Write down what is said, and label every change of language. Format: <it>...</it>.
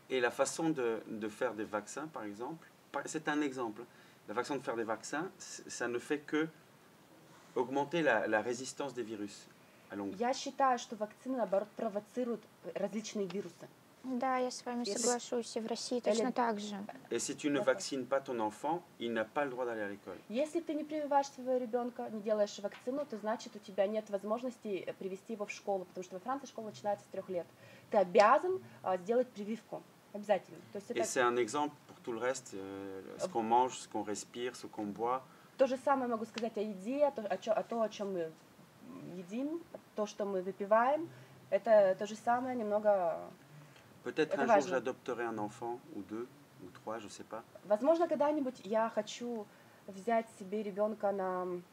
<fr>Et la façon de faire des vaccins, par exemple, c'est un exemple. La façon de faire des vaccins, ça ne fait que augmenter la résistance des virus à longue.</fr> <ru>Я считаю, что вакцины, наоборот, провоцируют различные вирусы. Да, я с вами Если- соглашусь, и в России точно так же.</ru> <fr>Et si tu ne vaccines pas ton enfant, il n'a pas le droit d'aller à l'école.</fr> <ru>Если ты не прививаешь своего ребенка, не делаешь вакцину, то значит у тебя нет возможности привести его в школу, потому что во Франции школа начинается с 3 лет. Ты обязан сделать прививку. Обязательно. То есть</ru> <fr>Et</fr> <ru>это</ru> <fr>c'est un exemple pour tout le reste, ce qu'on mange, ce qu'on respire, ce qu'on boit.</fr> <ru>то же самое могу сказать о еде, о чем мы едим, то, что мы выпиваем. Это то же самое, немного...</ru> <fr>Peut-être</fr> <ru>Это</ru> <fr>un jour</fr> <ru>важно.</ru> <fr>j'adopterai un enfant, ou deux, ou trois, je sais pas.</fr> <ru>Возможно, когда-нибудь я хочу взять себе ребенка на...</ru>